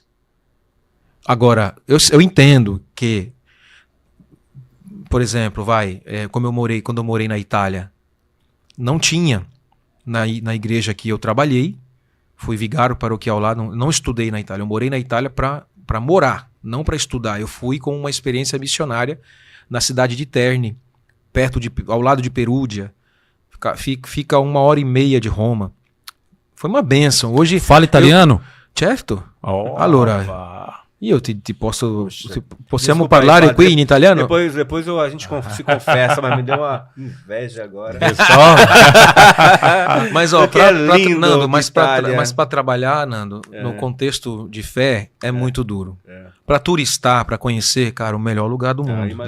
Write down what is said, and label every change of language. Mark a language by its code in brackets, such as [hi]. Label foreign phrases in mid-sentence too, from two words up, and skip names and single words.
[pt] Agora, eu entendo que, por exemplo, quando eu morei na Itália, não tinha na igreja que eu trabalhei, fui vigário paroquial lá, não estudei na Itália, eu morei na Itália para morar, não para estudar. Eu fui com uma experiência missionária na cidade de Terni, ao lado de Perúdia, fica 1h30 de Roma. Foi uma bênção. Hoje fala italiano? [it] Certo? Allora, io ti posso... Possiamo [pt] Desculpa [it] parlare [pt] aí, [it] qui in italiano? [pt] Depois a gente se confessa, mas me deu uma inveja agora. Mas, ó, Porque é lindo, Nando, mas Itália. para trabalhar, Nando, no contexto de fé, é muito duro. Para turistar, para conhecer, cara, o melhor lugar do mundo. imagino.